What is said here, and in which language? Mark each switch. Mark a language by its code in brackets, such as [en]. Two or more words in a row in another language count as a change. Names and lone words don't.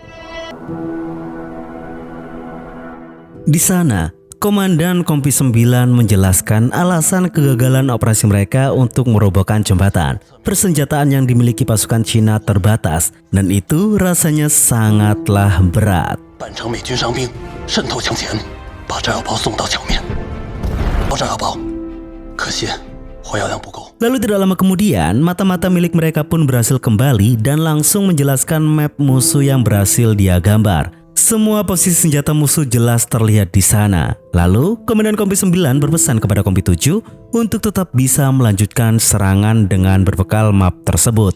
[id] Di sana, Komandan Kompi 9 menjelaskan alasan kegagalan operasi mereka untuk merobohkan jembatan. Persenjataan yang dimiliki pasukan Cina terbatas, dan itu rasanya sangatlah berat. [zh] 扮成美军伤兵，渗透墙前，把炸药包送到墙面。包炸药包，可惜火药量不够。 [id] Lalu tidak lama kemudian, mata-mata milik mereka pun berhasil kembali dan langsung menjelaskan map musuh yang berhasil dia gambar. Semua posisi senjata musuh jelas terlihat di sana. Lalu, Komandan Kompi 9 berpesan kepada Kompi 7 untuk tetap bisa melanjutkan serangan dengan berbekal map tersebut.